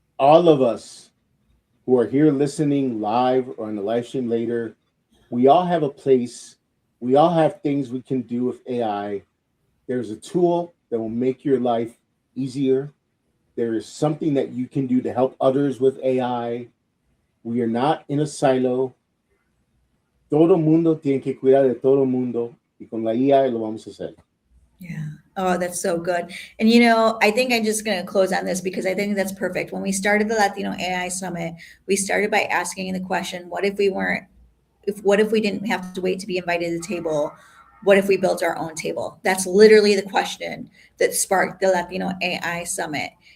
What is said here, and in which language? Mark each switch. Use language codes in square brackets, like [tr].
[en] All of us who are here listening live or on the live stream later, we all have a place. We all have things we can do with AI. There's a tool that will make your life easier. There is something that you can do to help others with AI. We are not in a silo. [es] Todo mundo tiene que cuidar de todo mundo, y con la IA lo vamos a hacer. [en] Yeah. Oh, that's so good. And, I think I'm just going to close on this because I think that's perfect. When we started the Latino AI Summit, we started by asking the question, what if we didn't have to wait to be invited to the table? what if we built our own table? That's literally the question that sparked the Latino AI Summit.